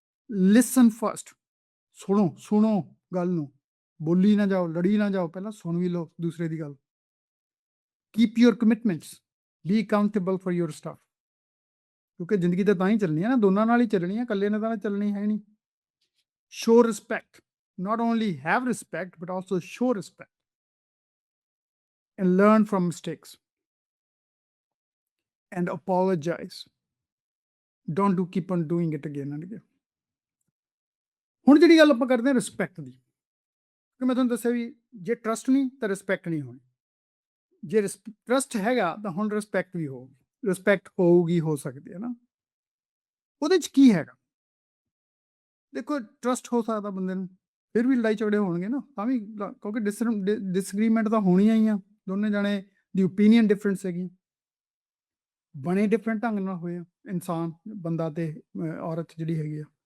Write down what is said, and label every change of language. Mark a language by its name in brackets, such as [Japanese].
[English] listen first, [Punjabi] ਸੁਣੋ ਗੱਲ ਨੂੰ, ਬੋਲੀ ਨਾ ਜਾਓ, ਲੜੀ ਨਾ ਜਾਓ, ਪਹਿਲਾਂ ਸੁਣ ਵੀ ਲਓ ਦੂਸਰੇ ਦੀ ਗੱਲ। [English] keep your commitments, be accountable for your stuff, [Punjabi] ਕਿਉਂਕਿ ਜ਼ਿੰਦਗੀ ਤਾਂ ਹੀ ਚੱਲਣੀ ਹੈ ਨਾ, ਦੋਨਾਂ ਨਾਲ ਹੀ ਚੱਲਣੀ ਹੈ, ਇਕੱਲੇ ਨੇ ਤਾਂ ਚੱਲਣੀ ਹੈ ਨਹੀਂ। [English] Show respect, not only have respect but also show respect and learn from mistakes and apologize. Don't keep on doing it again and again. [Punjabi] ਹੁਣ ਜਿਹੜੀ ਗੱਲ ਆਪਾਂ ਕਰਦੇ ਹਾਂ ਰਿਸਪੈਕਟ ਦੀ, ਕਿ ਮੈਂ ਤੁਹਾਨੂੰ ਦੱਸਿਆ ਵੀ ਜੇ ਟਰਸਟ ਨਹੀਂ ਤਾਂ ਰਿਸਪੈਕਟ ਨਹੀਂ ਹੋਣੀ। ਜੇ ਟਰਸਟ ਹੈਗਾ ਤਾਂ ਹੁਣ ਰਿਸਪੈਕਟ ਵੀ ਹੋਊਗੀ, ਰਿਸਪੈਕਟ ਹੋਊਗੀ, ਹੋ ਸਕਦੀ ਹੈ ਨਾ। ਉਹਦੇ 'ਚ ਕੀ ਹੈਗਾ, ਦੇਖੋ ਟਰਸਟ ਹੋ ਸਕਦਾ ਬੰਦੇ ਨੂੰ, ਫਿਰ ਵੀ ਲੜਾਈ ਝਗੜੇ ਹੋਣਗੇ ਨਾ, ਤਾਂ ਵੀ, ਕਿਉਂਕਿ ਡਿਸਐਗਰੀਮੈਂਟ ਤਾਂ ਹੋਣੀਆਂ ਹੀ ਆ, ਦੋਨੇ ਜਾਣੇ ਦੀ ਓਪੀਨੀਅਨ ਡਿਫਰੈਂਸ ਹੈਗੀ, ਬਣੇ ਡਿਫਰੈਂਟ ਢੰਗ ਨਾਲ ਹੋਏ ਆ ਇਨਸਾਨ, ਬੰਦਾ ਤੇ ਔਰਤ ਜਿਹੜੀ ਹੈਗੀ ਆ।